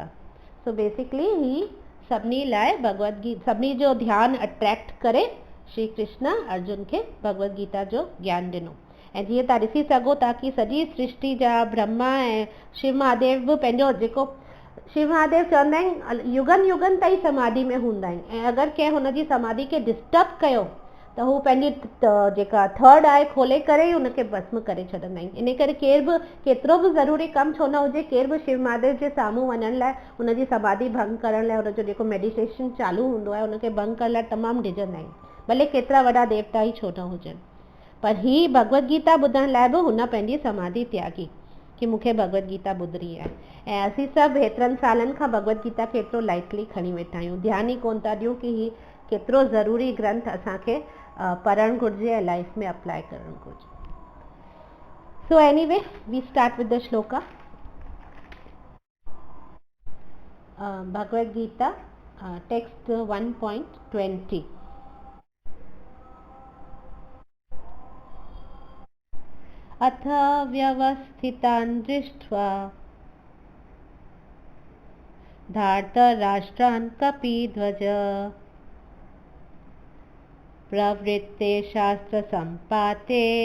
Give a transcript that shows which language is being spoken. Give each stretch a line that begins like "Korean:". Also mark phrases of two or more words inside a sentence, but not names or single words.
English: So basically
Sindhi: ही सभिनी लाइ भगवत गीता, सभिनी जो ध्यान अट्रैक्ट करे श्री कृष्ण अर्जुन खे भगवत गीता जो ज्ञान ॾिनो। ऐं जीअं तव्हां ॾिसी सघो था कि सॼी सृष्टि जा ब्रह्मा ऐं शिव महादेव बि पंहिंजो जेको शिव महादेव चवंदा आहिनि युगनि युगनि ताईं समाधि में हूंदा आहिनि, ऐं अगरि कंहिं हुनजी समाधि खे डिस्टर्ब कयो त हू पंहिंजी जेका
English: third eye
Sindhi: खोले करे ई हुनखे भस्म करे छॾंदा आहिनि। इन करे केर बि केतिरो बि ज़रूरी कमु छो न हुजे, केर बि शिव महादेव जे साम्हूं वञण लाइ, हुनजी समाधि भंग करण लाइ, हुनजो जेको मेडिटेशन चालू हूंदो आहे हुनखे भंग करण लाइ तमामु डिॼंदा आहिनि, भले केतिरा वॾा देवता ई छो न हुजनि। पर ही भगवत गीता ॿुधण लाइ बि हुन पंहिंजी समाधि त्यागी कि मूंखे भगवत गीता ॿुधणी आहे। ऐं असीं सभु हेतिरनि सालनि खां भगवत गीता खे एतिरो लाइटली खणी वेठा आहियूं, ध्यानु ई कोन था ॾियूं कि ही केतिरो ज़रूरी ग्रंथ असांखे पढ़णु घुरिजे ऐं लाइफ में अप्लाई करणु घुरिजे।
English: So anyway we start with the shloka.
Sindhi: भगवद गीता टेक्स्ट 1.20।
Sanskrit: अथ व्यवस्थितान् दृष्ट्वा धार्तराष्ट्रान् कपिध्वज प्रवृत्ते शास्त्रसम्पाते